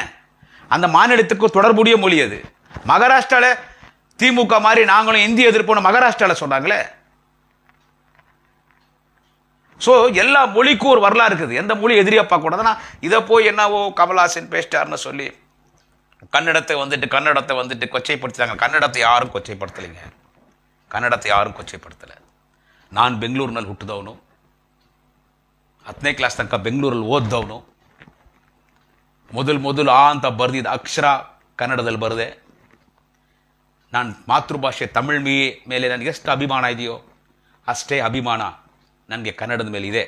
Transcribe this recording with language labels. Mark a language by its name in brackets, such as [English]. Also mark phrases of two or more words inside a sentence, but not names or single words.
[Tamil] அந்த மாநிலத்துக்கு தொடர்புடைய மொழி அது. மகாராஷ்டிராவில் திமுக மாதிரி நாங்களும் இந்திய எதிர்ப்போம் மகாராஷ்டிராவில் சொன்னாங்களே. ஸோ எல்லா மொழிக்கும் ஒரு வரலாறு இருக்குது. எந்த மொழி எதிரியா பார்க்கக்கூடாதுன்னா, இதை போய் என்னவோ கமல்ஹாசன் பேசிட்டார்னு சொல்லி கன்னடத்தை வந்துட்டு கொச்சைப்படுத்திட்டாங்க. கன்னடத்தை யாரும் கொச்சைப்படுத்தலைங்க, [Kannada] ಕನ್ನಡತೆ ಯಾರು ಕೊಚ್ಚೆಪಡ್ತಲ್ಲ. ನಾನು ಬೆಂಗಳೂರಿನಲ್ಲಿ ಹುಟ್ಟಿದವನು, 10ನೇ ಕ್ಲಾಸ್ ತನಕ ಬೆಂಗಳೂರಲ್ಲಿ ಓದ್ದವನು. ಮೊದಲು ಆ ಅಂತ ಬರೆದಿದ್ದ ಅಕ್ಷರ ಕನ್ನಡದಲ್ಲಿ ಬರೆದೆ. ನಾನು ಮಾತೃಭಾಷೆ ತಮಿಳ್ ಮೇಲೆ ನನಗೆ ಎಷ್ಟು ಅಭಿಮಾನ ಇದೆಯೋ ಅಷ್ಟೇ ಅಭಿಮಾನ ನನಗೆ ಕನ್ನಡದ ಮೇಲೆ ಇದೆ.